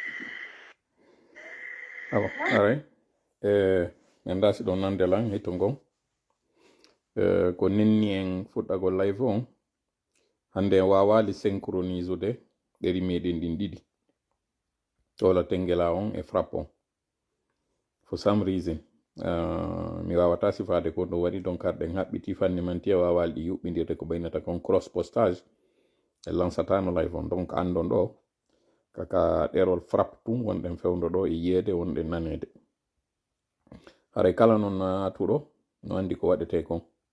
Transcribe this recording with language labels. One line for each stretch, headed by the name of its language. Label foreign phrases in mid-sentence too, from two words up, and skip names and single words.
Fula: abo aray min dasi ɗon nande lan hetto ngon ko nenni en fuɗɗagol live on hande en wawali synchronisude ɗeri meɗen ɗin ɗiɗi tola tengela on e frappe on
English: for some reason
Fula: mi wawata sifade ko ɗo waɗi donc arɗen haɓɓiti fanni manti e wawali ɗi yuɓɓidirde ko ɓaynata kon
English: cross postage
Fula: e lansatano live on donc andon ɗo kaka ɗerol frappe tum wonɗen fewdo ɗo e yiyede wonɗen nanede haray kala noon natuɗo no andi ko waɗete kon